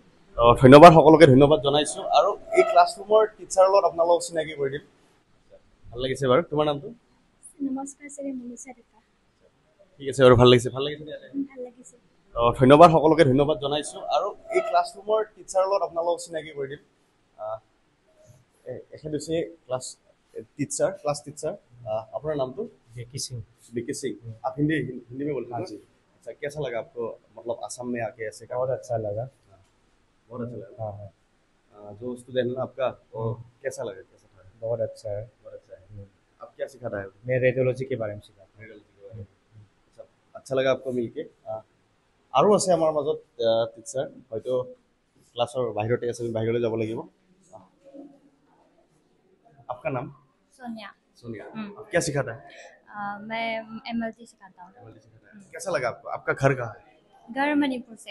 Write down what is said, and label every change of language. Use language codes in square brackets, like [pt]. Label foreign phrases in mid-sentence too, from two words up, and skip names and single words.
[as] ধন্যবাদ সকলোকে ধন্যবাদ জনাইছো আৰু এই ক্লাছৰুমৰ টিচাৰৰ লগত আপোনালোকক চিনাকি কৰি দিম ভাল লাগিছে বাৰু তোমাৰ নামটো নমস্কাৰ শ্ৰী মনীষা ডেকা ঠিক আছে বাৰু ভাল লাগিছে নে ইয়াতে ভাল লাগিছে ধন্যবাদ সকলোকে ধন্যবাদ জনাইছো আৰু এই ক্লাছৰুমৰ টিচাৰৰ লগত আপোনালোকক চিনাকি কৰি দিম এখেত হৈছে ক্লাছ [hi] टीचर अपना नाम तो विकी सिंह आप हिंदी में बोलते हैं जी अच्छा कैसा लगा आपको मतलब असम में आके ऐसे बहुत अच्छा लगा बहुत अच्छा लगा हाँ जो स्टूडेंट है आपका वो कैसा लगा कैसा था बहुत अच्छा है आप क्या सिखा रहा है मैं रेडियोलॉजी के बारे में सीखा अच्छा लगा आपको मिलके [as] আৰু আছে আমাৰ মাজত টিচাৰ হয়তো ক্লাছৰ বাহিৰতে আছে বাহিৰলৈ যাব লাগিব [hi] आपका नाम सोनिया आप क्या सिखाता है मैं MLT सिखाता हूँ कैसा लगा आपको आपका घर कहाँ है घर मणिपुर से